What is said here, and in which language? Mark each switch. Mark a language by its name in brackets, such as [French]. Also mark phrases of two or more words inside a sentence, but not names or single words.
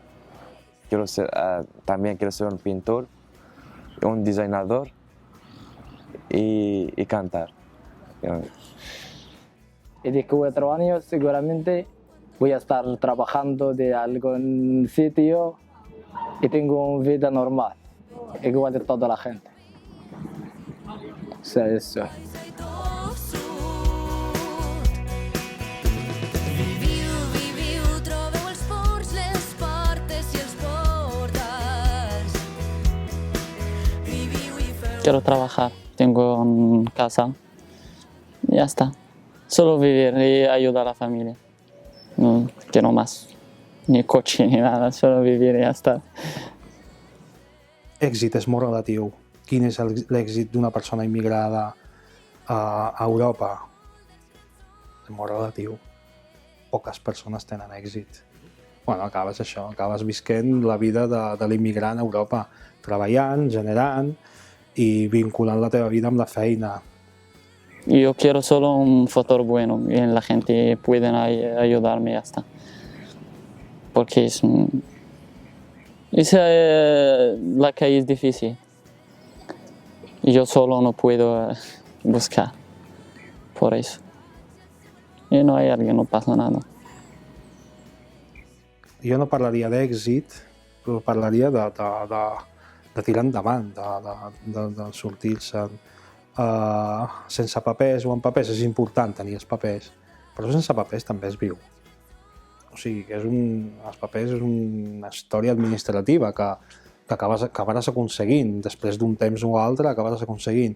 [Spanish] También quiero ser un pintor, un diseñador y cantar. Y de 4 años seguramente voy a estar trabajando de algún sitio y tengo una vida normal, igual de toda la gente. O sea, eso. [Catalan] Viviu, viviu, trobeu els ports, les portes i els portals. Viviu i feu... [Spanish] Quiero trabajar, tengo una casa, ya está. Solo vivir y ayudar a la familia. No quiero más, ni coche ni nada, solo vivir y ya está. [Catalan] Èxit és molt relatiu. Quin és l'èxit d'una persona immigrada a Europa? És molt relatiu. Poques persones tenen èxit. Bueno, acabes visquent la vida de l'immigrant a Europa, treballant, generant i vinculant la teva vida amb la feina. [Spanish] Yo quiero solo un futuro bueno y la gente puede ayudarme y ya está. Porque la calle es difícil. Y yo solo no puedo buscar por eso. Y no hay alguien, no pasa nada. [Catalan] Jo no parlaria d'èxit, però parlaria de tirar endavant, de sortir-se'n. Sense papers o amb papers és important tenir els papers, però sense papers també es viu. O sigui, que els papers és una història administrativa que acabaràs aconseguint, després d'un temps o altre acabaràs aconseguint.